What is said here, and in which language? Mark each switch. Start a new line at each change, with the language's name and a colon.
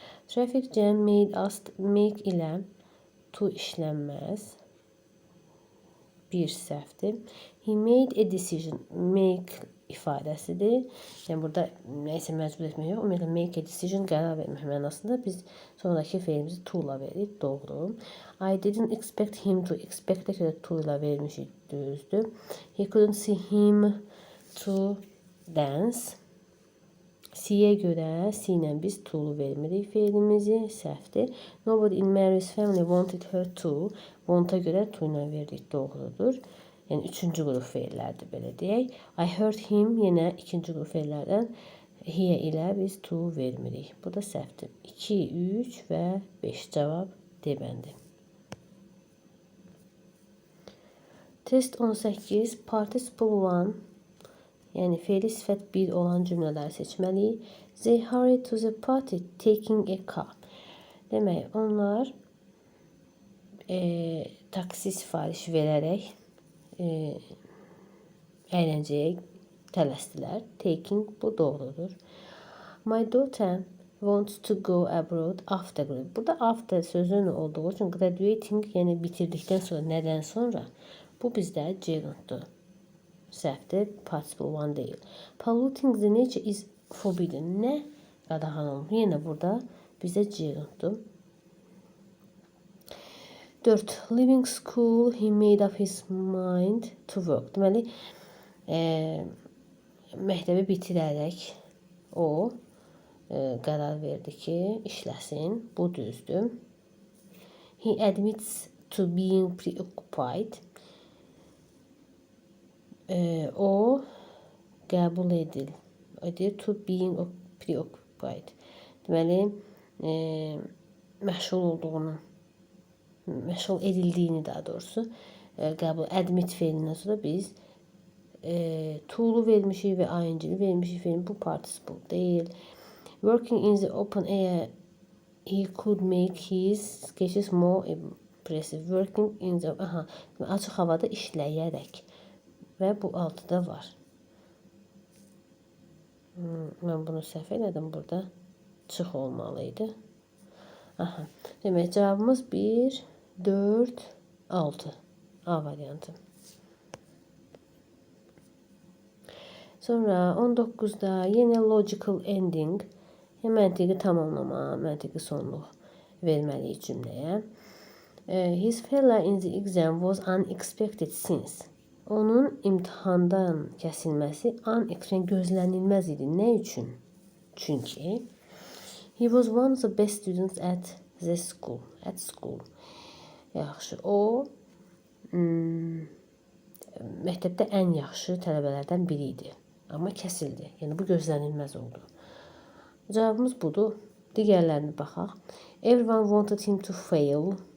English: Traffic jam made us make
Azerbaijani: ilə to işlənməz. Bir səhvdir.
English: He made a decision. Make
Azerbaijani: ifadəsidir. Yəni burada nəyisə məcbur etmək yox. Ümumiyyətlə
English: make a decision
Azerbaijani: qərar vermək mənasında biz sonraki feilimizi to ilə veririk. Doğru.
English: I didn't expect him to.
Azerbaijani: Expect-ə görə to ilə verilmişik. Düzdür.
English: He couldn't see him to dance.
Azerbaijani: C-yə görə C ilə biz to-lu vermirik feilimizi. Səhvdir.
English: Nobody in Mary's family wanted her to.
Azerbaijani: Want-a görə to ilə verdik. Doğrudur. Yəni üçüncü qrup feillərdir belə deyək.
English: I heard him
Azerbaijani: yenə ikinci qrup feillərdən he ilə biz to vermirik. Bu da səhvdir. 2, 3 və 5 cavab D bəndi. Test 18 participle 1, yəni feili sifət 1 olan cümlələri seçməliyik.
English: They hurried to the party taking a car.
Azerbaijani: Demək, onlar taksi sifarişi verərək əyləncəyə tələsdilər. Taking bu doğrudur.
English: My daughter wants to go abroad after.
Azerbaijani: Burada after sözünün olduğu üçün graduating, yəni bitirdikdən sonra, nədən sonra? Bu bizdə gerunddur. Səhvdir. Participle 1 deyil.
English: Polluting the nature is forbidden.
Azerbaijani: Nə qadağan olunur? Yenə burada bizdə gerunddur. 4.
English: Leaving school, he made up his mind to work.
Azerbaijani: Deməli, məktəbi bitirərək o qərar verdi ki, işləsin. Bu düzdür.
English: He admits to being preoccupied.
Azerbaijani: O qəbul edir
English: to being preoccupied.
Azerbaijani: Deməli, məşğul edildiyini daha doğrusu qəbul admit feilindən sonra biz to'lu vermişik və ing'li vermişik. Feilin bu participle deyil.
English: Working in the open air, he could make his sketches more impressive. Working in the
Azerbaijani: açıq havada işləyərək və bu altıda var. Mən bunu səhv elədim burada. Çıx olmalıydı. Demək cavabımız 1, 4, 6. A variantı. Sonra 19'da yine logical ending. Məntiqi tamamlama, məntiqi sonluq verməliyik cümləyə.
English: His failure in the exam was unexpected since.
Azerbaijani: Onun imtahandan kəsilməsi unexpected, gözlənilməz idi. Nə üçün? Çünki
English: he was one of the best students at the school. At school.
Azerbaijani: Yaxşı, o məktəbdə ən yaxşı tələbələrdən biri idi. Amma kəsildi. Yəni bu gözlənilməz oldu. Cavabımız budur. Digərlərinə baxaq.
English: Everyone wanted him to fail.